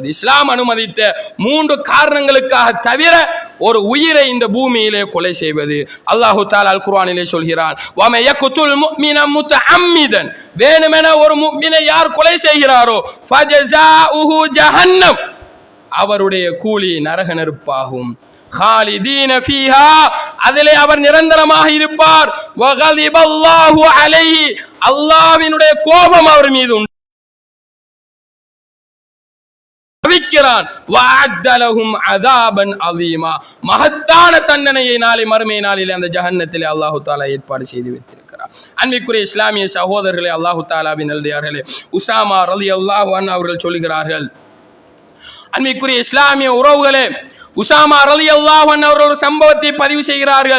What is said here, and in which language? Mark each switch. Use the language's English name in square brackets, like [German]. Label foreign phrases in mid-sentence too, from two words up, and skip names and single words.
[Tamil] இஸ்லாம் அனுமதித்த 3 காரணங்களுக்காக தவிர ஒரு உயிரை இந்த பூமியிலே கொலை செய்வது. [Arabic] الله تعالى [Tamil] அல் குர்ஆனிலே சொல்கிறான், [Arabic] ومن يقتل مؤمنا متعمدا, [Tamil] வேணுமென ஒரு முஃமினை யார் கொலை செய்கிறாரோ [Arabic] فجزاؤه جهنم, [Tamil] அவருடைய கூலி நரக நெருப்பாகும். [Arabic] خالدين فيها, [Tamil] அதிலே அவர் நிரந்தரமாக இருப்பார். [Arabic] وغضب الله عليه, [Tamil] அல்லாஹ்வினுடைய கோபம் அவர் மீது உண்டாகிறான். [Arabic] وأعد لهم عذابا عظيما, [Tamil] மகத்தான தண்டனையை நாளை மறுமை நாளிலே அந்த ஜஹன்னத்திலே [Arabic] الله تعالى [Tamil] ஏற்பாடு செய்து வைத்திருக்கிறார். அன்பிற்குரிய இஸ்லாமிய சகோதரர்களே, அல்லாஹ் தஆலாவின் நல்லடியார்களே, உஸாமா [Arabic] رضي الله عنه [Tamil] அவர்கள் சொல்கிறார்கள், அன்பிற்குரிய இஸ்லாமிய உறவுகளே, உஸாமா [Arabic] رضي الله عنه [Tamil] அவர்கள் ஒரு சம்பவத்தை பதிவு செய்கிறார்கள்.